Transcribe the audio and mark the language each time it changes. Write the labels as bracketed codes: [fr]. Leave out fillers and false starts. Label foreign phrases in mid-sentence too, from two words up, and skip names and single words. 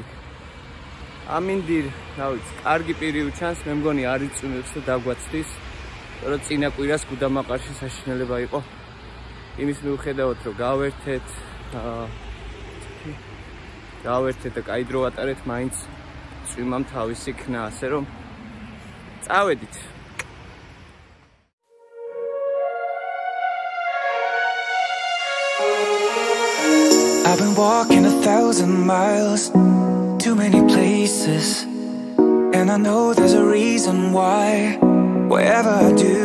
[ka] ამინდირ, რა ვიცი, კარგი პირი უჩანს, მე მგონი არ იწვიმებს და დაგვაცდის, რომ წინა კვირას გუდამაყარში საშინელება იყო. იმის მიუხედავად, რომ გავერთეთ და კაი დრო ვატარეთ, მაინც წვიმამ თავისი ქნა, ასე რომ წავედით. [en] I've been walking 1,000 miles, too many places, and I know there's a reason why, whatever I do.